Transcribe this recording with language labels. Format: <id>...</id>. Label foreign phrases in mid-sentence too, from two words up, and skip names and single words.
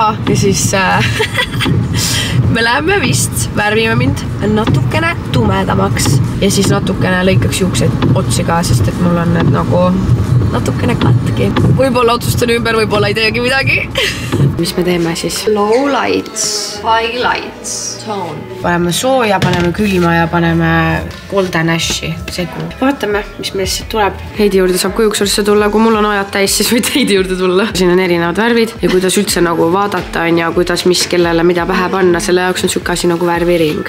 <et>Ja siis me läheme vist, värvime mind natukene tumedamaks. Ja siis natukene lõikaks juukseid otsi ka, sest et mul on need nagu natukene katki. Võib-olla otsustan ümber, võib-olla ei teegi midagi. Mis me teeme siis?</et> <en>Low lights, high lights, tone.</en> <et>Paneme sooja, paneme külma ja paneme</et> <en>golden ashi</en> <et>segu. Vaatame, mis meil siit tuleb. Heidi juurde saab kujuksursse tulla, kui mul on ajad täis, siis võid Heidi juurde tulla. Siin on erinevad värvid ja kuidas üldse nagu vaadata on ja kuidas mis kellele mida pähe panna, selle jaoks on siuke asi nagu värviring.</et>